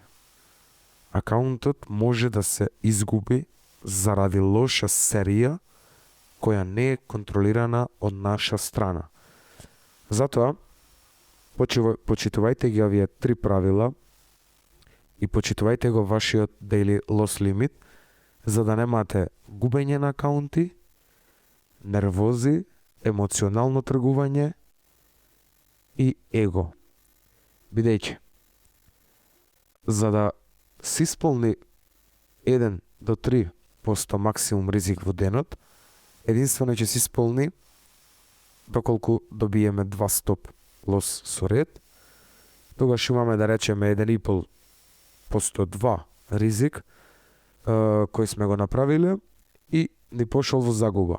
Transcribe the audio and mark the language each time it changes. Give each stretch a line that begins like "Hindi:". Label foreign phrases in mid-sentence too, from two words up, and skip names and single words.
Macedonian: Акаунтот може да се изгуби заради лоша серија која не е контролирана од наша страна. Затоа, почитувајте ги овие 3 правила и почитувајте го вашиот
English: daily loss limit,
Macedonian: за да немате губење на акаунти, нервози, емоционално тргување и его. Бидејќи, за да се исполни 1 до 3% максимум ризик во денот, единствено ќе се исполни доколку добиеме 2
English: stop loss
Macedonian: со ред, тогаш имаме да речеме 1,5% 2 ризик кој сме го направиле и ни пошол во загуба.